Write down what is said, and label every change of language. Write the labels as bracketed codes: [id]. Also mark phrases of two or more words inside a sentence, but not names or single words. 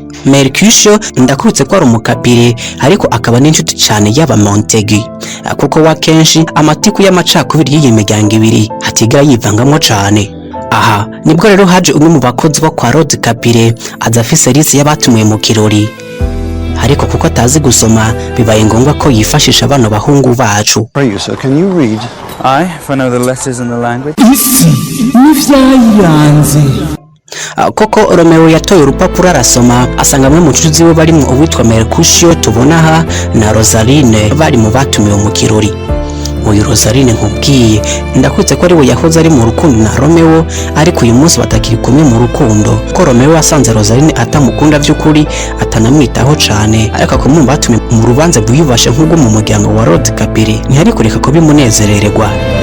[rn] Mercutio ndakubitse ko ari umukapire ariko akaba n'inshuti cyane y'aba Montegi, kuko wa kenshi amatiku y'amacakubiri y'iyi miryango ibiri hatigira yivangamo cyane. Aha nibwo rero haje umwe mu bakozi bo kwa Lord Capulet aza afise liste y'abatumiwe mu kirori, ariko kuko atazi gusoma bibaye ngombwa ko yifashisha abana bahungu bacu. [en] So can you read? If I know the letters in the language. [rn] Isi Nivyayiranze. Koko Romeo yatoye urupapuro arasoma asanga amwe mu nshuti ziwe barimo uwitwa Mercutio tubona aha na Rosaline bari mu batumiwe mu kirori. Uyu Rosaline nkubwiye ndakutse ko ari we yahoze ari mu rukundo na Romeo, ariko uyu munsi batakiri kumwe mu rukundo, ko Romeo asanze Rosaline atamukunda by'ukuri atanamwitaho cyane, ariko ko mu batumiwe mu rubanza bwiyubashe nk'ubwo mu muryango wa Lord Capulet ntihari kureka ko bimunezerererwa.